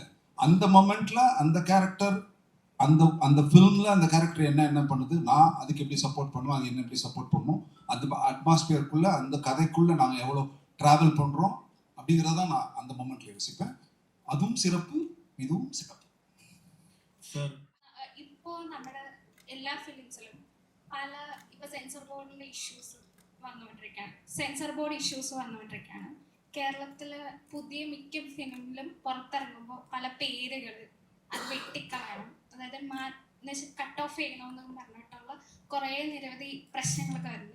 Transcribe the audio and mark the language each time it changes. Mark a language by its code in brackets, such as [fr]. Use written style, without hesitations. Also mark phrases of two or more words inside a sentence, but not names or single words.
[ta] அந்த மொமெண்ட்ல அந்த கேரக்டர், அந்த ஃபிலிமில் அந்த கேரக்டர் என்ன பண்ணுது, நான் அதுக்கு எப்படி சப்போர்ட் பண்ணுவோம், அது என்ன எப்படி சப்போர்ட் பண்ணும், அந்த அட்மாஸ்பியருக்குள்ளே, அந்த கதைக்குள்ளே நாங்கள் எவ்வளோ ட்ராவல் பண்ணுறோம் அப்படிங்கிறதான் நான் அந்த மொமெண்ட்டில் யோசிப்பேன். அதுவும் சிறப்பு, இதுவும் சிறப்பு. சார் [ml] ഇപ്പോൾ നമ്മുടെ എല്ലാ ഫിലിംസിലും പല ഇപ്പോൾ [en] censor boardinte issues [ml] വന്നുകൊണ്ടിരിക്കുകയാണ്. [en] censor board issues [ml] വന്നുകൊണ്ടിരിക്കുകയാണ്. കേരളത്തിൽ പുതിയ മിക്ക ഫിലിമിലും പുറത്തിറങ്ങുമ്പോൾ പല പേരുകൾ അത് വെട്ടിക്കളയണം, അതായത് [en] cut off [ml] ചെയ്യണമെന്നൊക്കെ പറഞ്ഞിട്ടുള്ള കുറേ നിരവധി പ്രശ്നങ്ങളൊക്കെ വരുന്നുണ്ട്.